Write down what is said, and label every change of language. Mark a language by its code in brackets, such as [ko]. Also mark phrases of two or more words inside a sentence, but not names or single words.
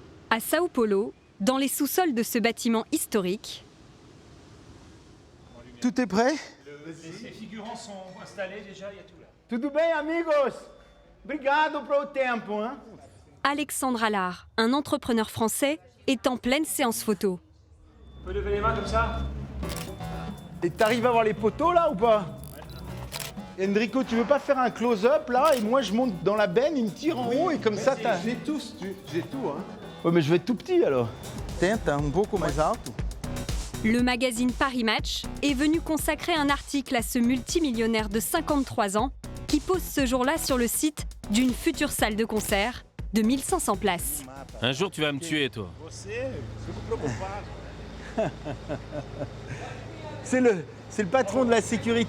[fr] À Sao Paulo, dans les sous-sols de ce bâtiment historique, Tout est prêt? Les figurants sont installés déjà, il y a tout là. [pt] Tudo bem, amigos? Obrigado pelo tempo, hein? [fr] Alexandre Allard, un entrepreneur français, est en pleine séance photo. On peut lever les mains comme ça? Et t'arrives à voir les poteaux là ou pas? Enrico, tu veux pas faire un close-up là et moi je monte dans la benne, il me tire en haut et comme ça t'as... J'ai tout, hein. Ouais mais je vais être tout petit alors. [pt] Tenta pouco mais alto. [fr] Le magazine Paris Match est venu consacrer un article à ce multimillionnaire de 53 ans qui pose ce jour-là sur le site d'une future salle de concert de 1500 places. Un jour, tu vas me tuer, toi. C'est le patron de la sécurité.